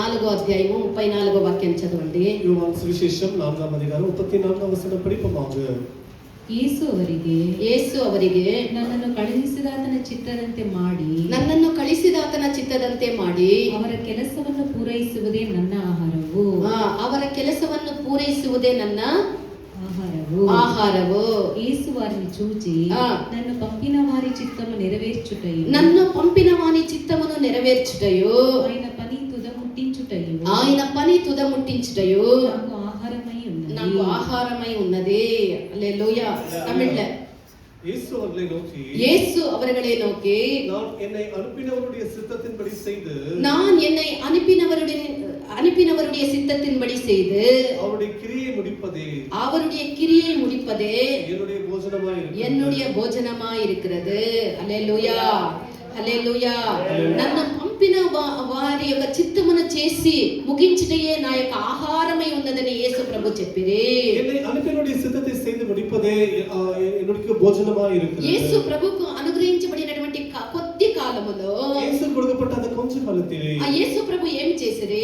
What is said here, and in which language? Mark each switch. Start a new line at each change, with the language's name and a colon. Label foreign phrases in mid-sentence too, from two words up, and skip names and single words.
Telugu: అధ్యాయము 34వ వాక్యం చదవండి.
Tamil: யோவான் சுவிசேஷம் 4ஆம் அதிகாரம் 34ஆம் வசனம் படிப்போமாக.
Kannada: ಯೇಸು ಅವರಿಗೆ ನನ್ನನ್ನು ಕಳುಹಿಸಿದಾತನ ಚಿತ್ತದಂತೆ ಮಾಡಿ ಅವರ ಕೆಲಸವನ್ನು ಪೂರೈಸುವುದೇ ನನ್ನ ಆಹಾರವು. ಅವರ ಕೆಲಸವನ್ನು ಪೂರೈಸುವುದೇ ನನ್ನ ఆహారము.
Telugu: యేసు వారిని చూచి నన్ను పంపిన వారి చిత్తము నెరవేర్చుటయు ఆయన పని తుదముట్టించుటయు నాకు ఆహారమై ఉన్నది. హల్లెలూయా. తమిళ్ல
Tamil: இயேசு அவர்களை நோக்கி நான் என்னை அனுப்பினவருடைய சித்தத்தின்படி செய்து அவருடைய கிரியை முடிப்பதே என்னுடைய போஜனமாய் இருக்கிறது.
Telugu: హల్లెలూయా, హల్లెలూయా. నన్ను పంపిన వారి యొక్క చిత్తమును చేసి ముగించుటయే నా యొక్క ఆహారమై ఉన్నదని యేసు ప్రభు చెప్పిరి. యేసు ప్రభుకు అనుగ్రహించబడినటువంటి కొద్ది కాలములో యేసు ప్రభు ఏం చేసిరి?